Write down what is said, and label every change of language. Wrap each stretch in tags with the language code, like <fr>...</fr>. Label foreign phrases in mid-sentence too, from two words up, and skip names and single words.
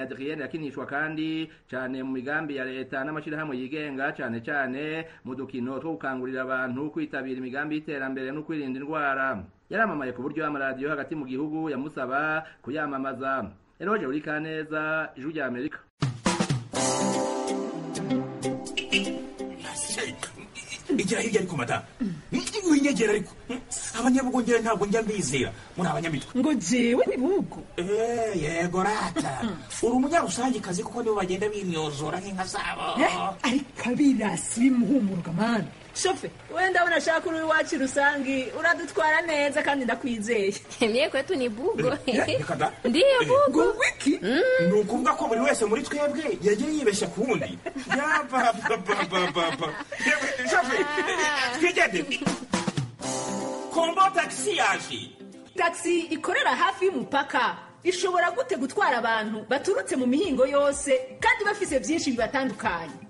<rn>Adrienne yakinishwa kandi cyane mu migambi ya leta n'amashirahamwe yigenga cyane mu dukino two gukangurira abantu kwitabira imigambi y'iterambere no kwirinda indwara. Yaramamaye ku buryo amaradiyo hagati mu gihugu yamusaba kuyamamaza. Eroje Urikaneza, Ijwi rya Amerika. Igira hirya ariko mata winyegera ariko abanyabugongera ntabwo njya mbizera muri abanyamitwe ngo jewe ni bugo yego rata uri umunyarusangi kazi kuko nibo bagenda bimyozora nk'inka zabo ariko abirasi bimuhumuruka mana shofe wenda unashaka uri wacu rusangi uradutwara neza kandi ndakwizeye.</rn> <sw>Mie kwetu ni bugo. Ndiyo bugo</sw> <rn>wiki nukuvuga ko buri wese muri twebwe yagiye yibeshya kundi yapapa shofe twigende kombo taxi yaje. Taxi ikorera hafi y'umupaka ishobora gute gutwara abantu baturutse mu mihingo yose kandi bafise byinshi bibatandukanye.</rn>